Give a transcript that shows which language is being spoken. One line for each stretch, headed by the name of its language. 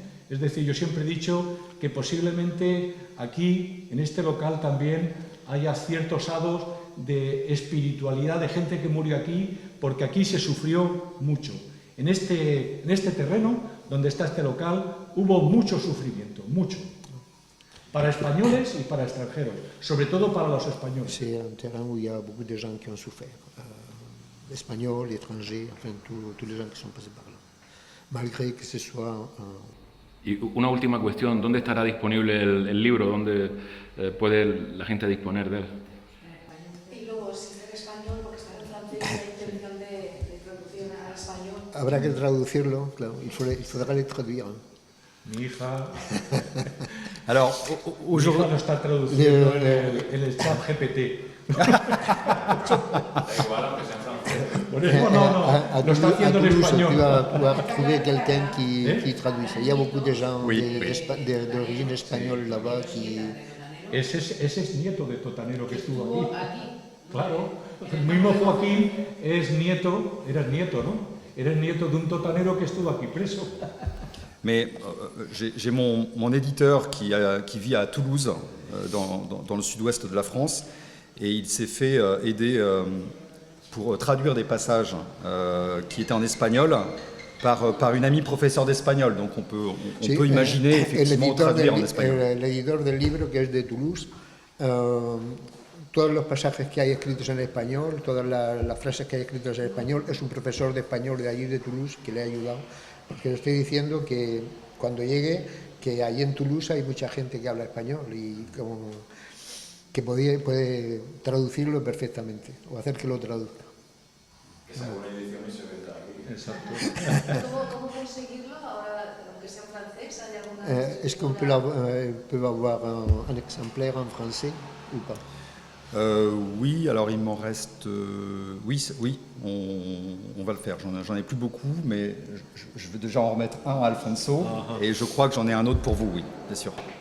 Spanish: Es decir, yo siempre he dicho que posiblemente aquí, en este local, también haya ciertos hados de espiritualidad de gente que murió aquí, porque aquí se sufrió mucho. En este terreno, donde está este local, hubo mucho sufrimiento, mucho. Para españoles y para extranjeros, sobre todo para los españoles.
French: C'est un terrain où il y a beaucoup de gens qui ont souffert, espagnols, étrangers, enfin tous les gens qui sont passés par là, malgré que ce soit...
Spanish: Y una última cuestión, ¿dónde estará disponible el libro? ¿Dónde puede la gente disponer de él? Y luego, si está en español, porque está en francés, hay intención de traducción al español. Habrá que traducirlo, claro,
French: il faudra le traduire.
Spanish: Mi hija,
French: Alors,
Spanish: mi hija lo está traduciendo en el chat GPT. Por eso no, lo está haciendo en Toulouse, español.
French: tu vas pouvoir trouver quelqu'un qui traduise. Il y a beaucoup de gens d'origine espagnole là-bas qui...
Spanish: Ese es nieto de totanero que estuvo aquí. Claro, el mismo Joaquín era nieto, ¿no? Era el nieto de un totanero que estuvo aquí preso.
French: Mais j'ai mon éditeur qui vit à Toulouse, dans le sud-ouest de la France, et il s'est fait aider pour traduire des passages qui étaient en espagnol par une amie professeure d'espagnol. Donc on peut imaginer effectivement traduire en espagnol.
Spanish: El editor del libro, que es de Toulouse, todos los pasajes que hay escritos en español, todas las frases que hay escritas en español, es un profesor de español de allí de Toulouse que le ha ayudado. Porque le estoy diciendo que cuando llegue, que allí en Toulouse hay mucha gente que habla español y que puede traducirlo perfectamente o hacer que lo traduzca. Esa buena edición y se venda aquí. Exacto. ¿Cómo conseguirlo ahora, aunque sea en francés? ¿Hay alguna
French: Est-ce qu'on peut avoir un exemplaire en français ou pas? Oui, alors il m'en reste... oui, on va le faire. J'en ai plus beaucoup, mais je vais déjà en remettre un à Alfonso, et je crois que j'en ai un autre pour vous, oui, bien sûr.